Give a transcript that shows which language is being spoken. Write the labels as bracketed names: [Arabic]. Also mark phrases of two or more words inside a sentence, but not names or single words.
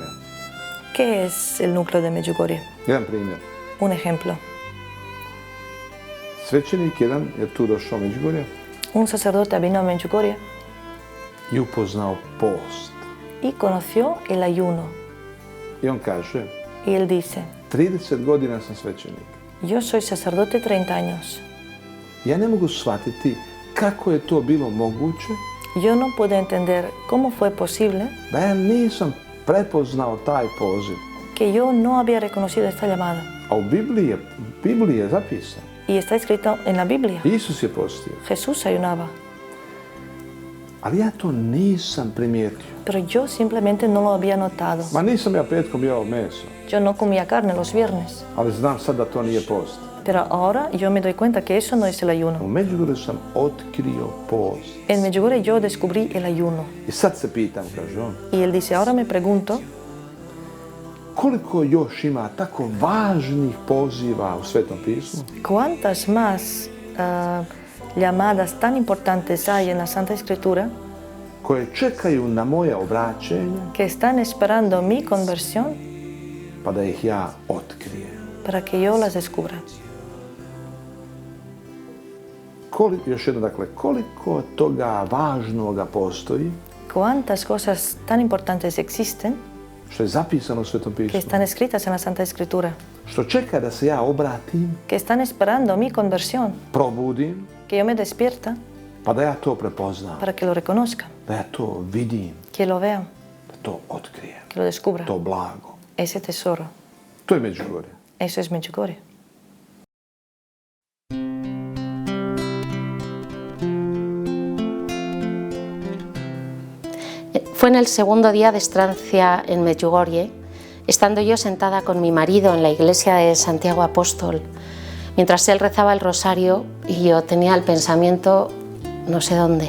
[Spanish] ¿Qué es el núcleo de Medjugorje? [Croatian] Jedan primjer. [Spanish] Un ejemplo. [Croatian] Svećenik jedan je tu došao u Medjugorje [Spanish] Un sacerdote vino a Medjugorje [Croatian] i upoznao post. [Spanish] y conoció el ayuno. [Croatian] I on kaže, [Spanish] Y él dice, [Croatian] 30 godina sam svećenik. [Spanish] yo soy sacerdote 30 años. [Croatian] Ja ne mogu shvatiti kako je to bilo moguće [Spanish] Yo no puedo entender cómo fue posible [Croatian] da ja nisam prepoznao taj poziv. [Spanish] que yo no había reconocido esta llamada. [Croatian] A u Bibliji je zapisano. [Spanish] Y está escrito en la Biblia. [Croatian] Isus je postio. [Spanish] Jesús ayunaba, [Croatian] Ali ja to nisam primijetio. [Spanish] pero yo simplemente no lo había notado. [Croatian] Ma nisam ja petkom jeo meso, [Spanish] Yo no comía carne los viernes, [Croatian] ali znam sad da to nije post. [Spanish] pero ahora yo me doy cuenta que eso no es el ayuno. [Croatian] U Medjugorju sam otkrio post. [Spanish] En Medjugorje yo descubrí el ayuno. [Croatian] I sad se pitam, kaže on, [Spanish] Y él dice, ahora me pregunto, [Croatian] koliko još ima tako važnih poziva u Svetom pismu, [Spanish] ¿cuántas más llamadas tan importantes hay en la Santa Escritura [Croatian] koje čekaju na moje obraćenje, [Spanish] que están esperando mi conversión [Croatian] pa da ih ja otkrijem? [Spanish] para que yo las descubra? [Croatian] Još jedno, dakle, koliko toga važnoga postoji, [Spanish] ¿Cuántas cosas tan importantes existen [Croatian] što je zapisano u Svetom [Spanish] que [Croatian] pismu, [Spanish] están escritas en la Santa Escritura, [Croatian] što čeka da se ja obratim, [Spanish] que están esperando mi conversión, [Croatian] probudim, [Spanish] que yo me despierta [Croatian] pa da ja to prepoznam, [Spanish] para que lo reconozca, [Croatian] da ja to vidim, [Spanish] que lo vea, [Croatian] da to otkrijem, [Spanish] que lo descubra? [Croatian] to blago. [Spanish] Ese tesoro, [Croatian] To je Medjugorje. [Spanish] eso es Medjugorje. Fue en el segundo día de estancia en Medjugorje, estando yo sentada con mi marido en la iglesia de Santiago Apóstol, mientras él rezaba el rosario y yo tenía el pensamiento no sé dónde.